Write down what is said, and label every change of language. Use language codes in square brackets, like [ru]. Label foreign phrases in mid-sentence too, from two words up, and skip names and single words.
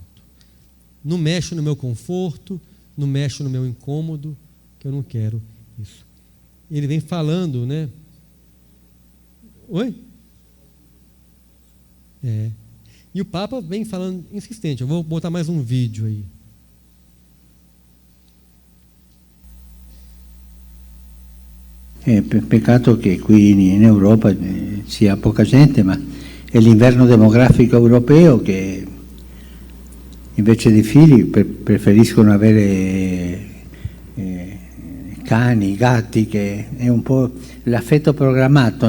[pt] Não mexe no meu conforto, não mexe no meu incômodo, que eu não quero isso. Ele vem falando, né? Oi? E o Papa vem falando insistente. Eu vou botar mais um vídeo aí. [it] Peccato che qui in Europa sia poca gente, ma è l'inverno demografico europeo che invece di figli preferiscono avere cani, gatti, che è un po' l'affetto programmato.